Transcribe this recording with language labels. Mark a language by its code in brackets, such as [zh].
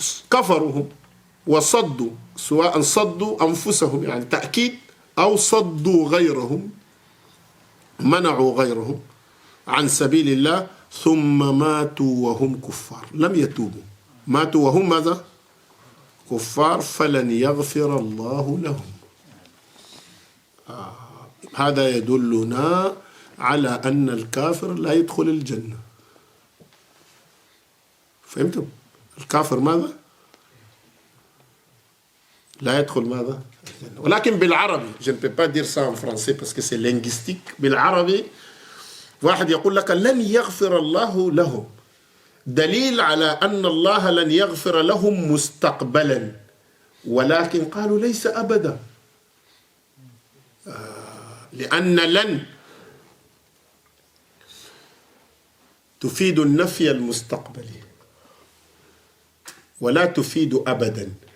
[ar] كفروا وصدوا، سواء صدوا أنفسهم يعني تأكيد أو صدوا غيرهم، منعوا غيرهم عن سبيل الله ثم ماتوا وهم كفار لم يتوبوا، ماتوا وهم ماذا؟ كفار، فلن يغفر الله لهم. هذا يدلنا على أن الكافر لا يدخل الجنة. فهمتم؟ الكافر ماذا؟ لا يدخل ماذا؟ الجنة. ولكن بالعربي، [fr] je ne peux pas dire ça en français parce que c'est linguistique. [ar] بالعربي واحد يقول لك لن يغفر الله لهم، دليل على أن الله لن يغفر لهم مستقبلا، ولكن قالوا ليس أبدا، لأن لن تفيد النفي المستقبلي ولا تفيد أبدا.